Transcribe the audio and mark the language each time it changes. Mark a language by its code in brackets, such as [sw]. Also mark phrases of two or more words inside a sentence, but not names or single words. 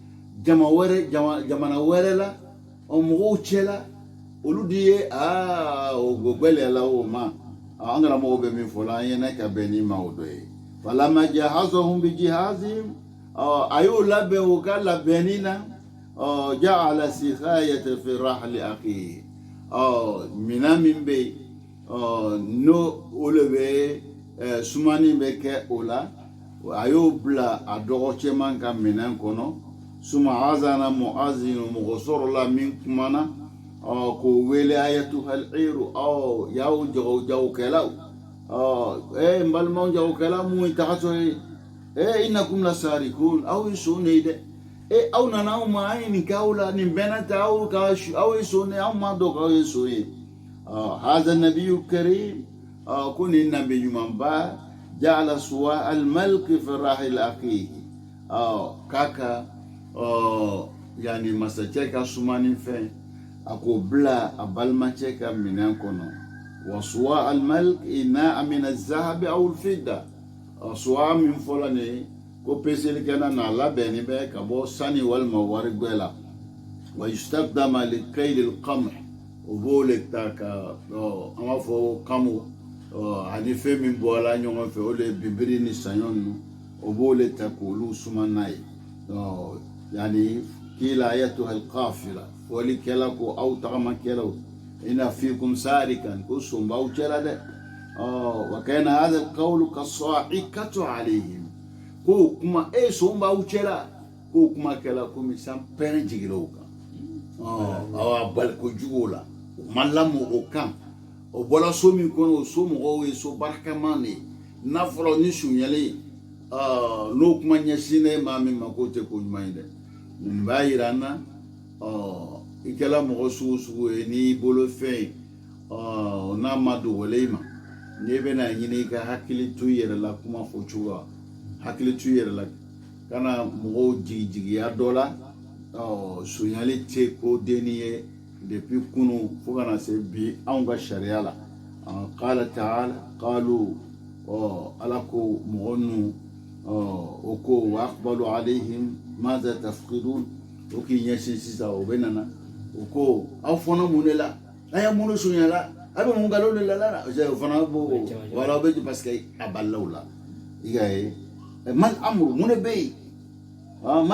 [bm] jamana wɛrɛ la mɔgɔw cɛla olu de ye o gwɛlɛyala o ma an karamɔgɔ bɛ min fɔ la an ye ne ka bɛn ni ma o dɔ ye [ar] فلما جهزهم بجهازهم [bm] a y'o labɛn o ka labɛnni na [ar] جعل السقاية في رحل أخيه [bm] minan min bɛ yen n'o o le bɛ sumani bɛ kɛ o la a y'o bila a dɔgɔcɛman ka minɛn kɔnɔ suma [ar] أذن مؤذن [bm] mɔgɔ sɔrɔla min kumana k'o wele [ar] أيتها العير [bm] y'aw jagokɛlaw n balimaw jagokɛla mun ye tagatɔ ye [ar] إنكم لسارقون [bm] aw ye so ne ye dɛ aw nana anw ma an ye nin kɛ aw la nin bɛnna ta aw ye so ne anw ma dɔn k'aw ye so ye [ar] هذا نبي كريم [bm] ko nin nabi ɲumanba [ar] جعل صواع الملك في رحل أخيه [bm] kaka yani masakɛ ka sumani fɛn a k'o bila a balimacɛ ka minɛn kɔnɔ [ar] وصواع الملك إناء من الذهب أو الفضة [bm] suwa min fɔla nin ko peselikɛla n'a labɛnni bɛ ka bɔ sani walima waribɛ la [ar] ويستخدم لكيل القمح [bm] o b'o le ta ka an b'a fɔ kamu ani fɛn min bɔla ɲɔgɔn fɛ o de ye bibiri ni saɲɔ ninnu o b'o le ta k'olu suma n'a ye [ar] يعني قيل أيتها القافلة [bm] fɔlikɛla ko aw tagamakɛlaw [ar] إن فيكم سارقا [bm] ko son b'aw cɛla dɛ [ar] وكان هذا القول كالصاعقة عليهم [bm] ko kuma son b'aw cɛla ko kuma kɛla komi san pɛrɛn jigira o kan aw bali kojugu la o ma lamɔ o kan o bɔla so min kɔnɔ o so mɔgɔw ye so barikaman de ye n'a fɔra ni sunyali n'o kuma ɲɛsinnen maa min ma k'o tɛ ko ɲuman ye dɛ nin b'a yira an na i kɛla mɔgɔ sugu sugu ye n'i bolo fɛn ye n'a ma dogolen i ma n'i bɛna ɲini i ka hakili to i yɛrɛ la kuma fɔ cogo la hakili to i yɛrɛ la kana mɔgɔw jigiya dɔ la sunyali tɛ ko denni ye depuis kunu fo kana se bi anw ka sariya la [ar] قال تعالى قالوا [bm] ala ko mɔgɔ ninnu o ko [ar] وأقبلوا عليهم ماذا تفقدون [bm] o k'i ɲɛsin sisan o bɛ nana o ko aw fɔnɔ mun de la a ye mun sunyala a bɛ mun nkalon de la o fana b'o wala o bɛ [fr] parce que [bm] a balilaw la i y'a ye [ar] ما الأمر [bm] mun de bɛ yen mal